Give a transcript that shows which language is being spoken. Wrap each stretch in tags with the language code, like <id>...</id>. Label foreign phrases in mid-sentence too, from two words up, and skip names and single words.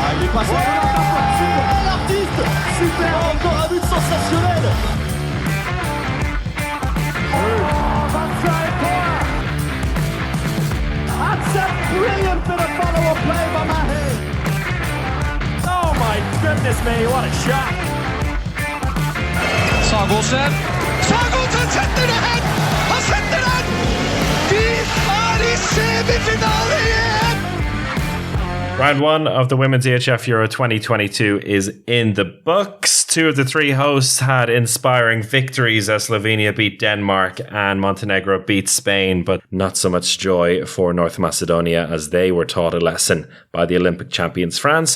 <fr>passe l'artiste. Super, encore un but sensationnel.</fr> <en>That's a brilliant bit of follow-up play by Mahe. Oh my goodness me, what a shot.</en> <no>Sagosen setter det hen! Han setter den! Vi I semifinale igjen!</no> <en>Round one of the Women's EHF Euro 2022 is in the books. Two of the three hosts had inspiring victories as Slovenia beat Denmark and Montenegro beat Spain, but not so much joy for North Macedonia as they were taught a lesson by the Olympic champions France.</en>